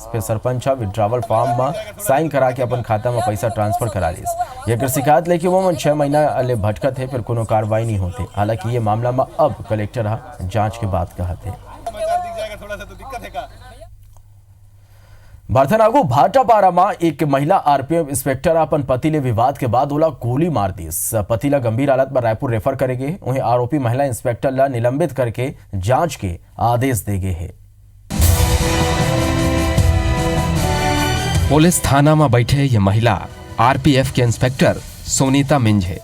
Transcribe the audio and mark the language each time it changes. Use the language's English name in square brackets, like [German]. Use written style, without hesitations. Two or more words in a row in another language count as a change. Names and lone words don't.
[Chhattisgarhi] फिर सरपंच विड्रावल फॉर्म में साइन करा के अपन खाता में पैसा ट्रांसफर करा ली। ये शिकायत लेके वो 6 महीना ले भटकत है, फिर कोनो कार्रवाई नहीं होते। हालांकि ये मामला में अब कलेक्टर जांच के बाद कहते हैं। बर्थनागु भाटापारा में एक महिला आरपीएफ इंस्पेक्टर अपन पति ले विवाद के बाद ओला गोली मार दी। पति ला गंभीर हालत में रायपुर रेफर करेगे, उन्हें आरोपी महिला इंस्पेक्टर ला निलंबित करके जांच के आदेश देगे है। पुलिस थाना में बैठे ये महिला आरपीएफ के इंस्पेक्टर सुनीता मिंज है।